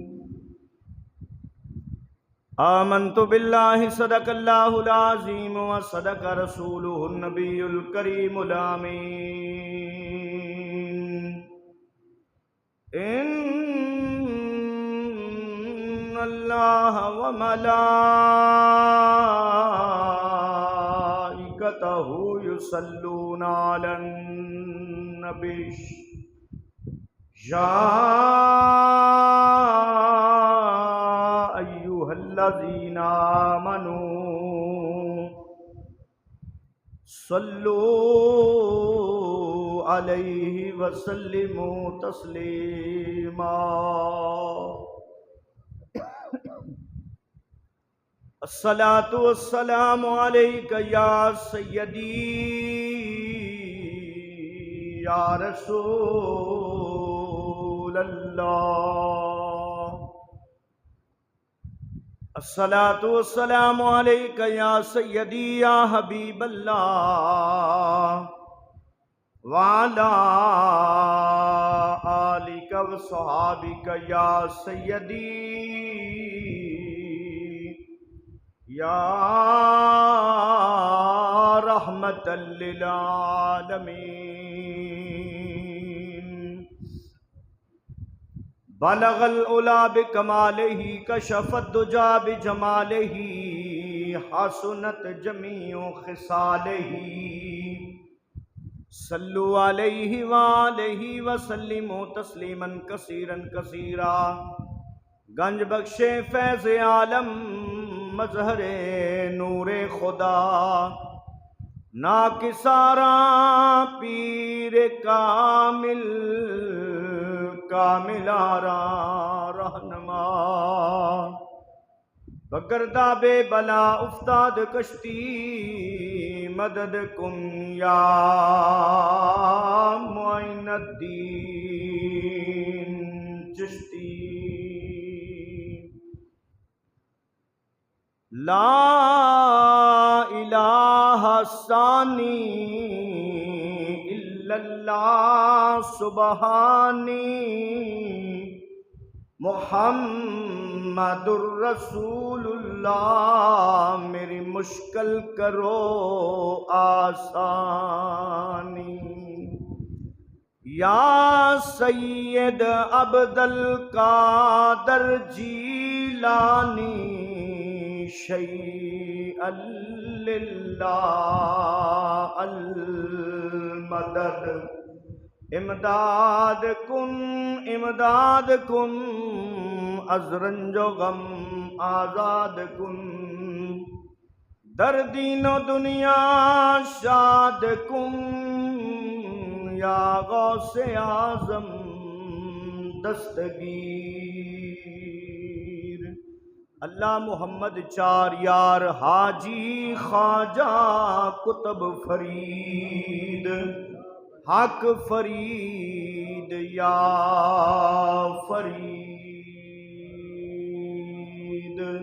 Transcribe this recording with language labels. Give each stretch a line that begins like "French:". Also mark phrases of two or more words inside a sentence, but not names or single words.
Arabic: آمنت بالله صدق الله العظيم وصدق رسوله النبي الكريم آمين. إن الله وملائكته يصلون على النبي يا أيها الذين آمنوا صلوا عليه وسلموا تسليما. الصلاة والسلام عليك يا سيدي يا رسول الله. الصلاة والسلام عليك يا سيدي يا حبيب الله وعلى آلك وصحبك يا سيدي يا رحمة للعالمين. بلغ العلى بكماله كشف الدجى بجماله حسنت جميع خصاله. صلوا عليه وآله وسلموا تسليما كثيرا كثيرا.
Persian: گنج بخش فیض عالم مظهر نور خدا ناقصان را پیر کامل کاملان را رهنما. بگردا به بلا استاد کشتی مدد کن یا معین‌الدین چشتی.
Arabic: لا إله ثاني إلا الله سبحاني محمد رسول الله.
Urdu: میری مشکل کرو آسانی.
Arabic: يا سيد عبد القادر الجيلاني شيئا لله المدد.
Persian: امداد کن از رنج و غم آزاد کن. در دین و دنیا شاد کن یا غوث اعظم دستگیر.
Urdu: اللہ محمد چار یار حاجی خواجہ قطب فرید حق فرید یا فرید.